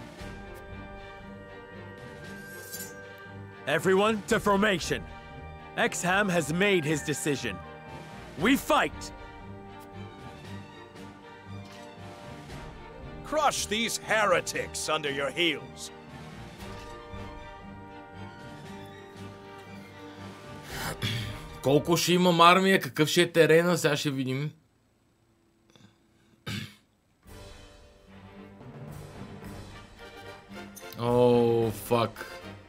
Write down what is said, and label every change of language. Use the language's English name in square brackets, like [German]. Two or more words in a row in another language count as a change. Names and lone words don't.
[English] Everyone to formation. Exham has made his decision. We fight! Crush these heretics under your heels. [Bulgarian] Колко ще имам армия, какъв ще е терена, сега ще видим. О, фак.